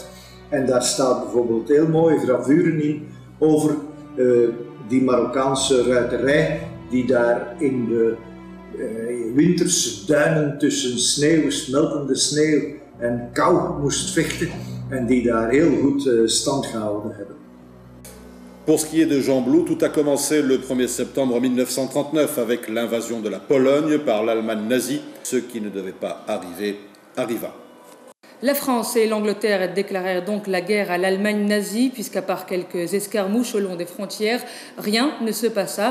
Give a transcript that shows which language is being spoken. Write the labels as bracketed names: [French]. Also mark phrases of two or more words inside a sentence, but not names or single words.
[Dutch] En daar staat bijvoorbeeld heel mooie gravuren in over die Marokkaanse ruiterij die daar in de winterse duinen tussen sneeuw, smeltende sneeuw en kou moest vechten en die daar heel goed stand gehouden hebben. [French] Pour ce qui est de Gembloux, tout a commencé le 1er septembre 1939 avec l'invasion de la Pologne par l'Allemagne nazie. Ce qui ne devait pas arriver, arriva. La France et l'Angleterre déclarèrent donc la guerre à l'Allemagne nazie, puisqu'à part quelques escarmouches au long des frontières, rien ne se passa.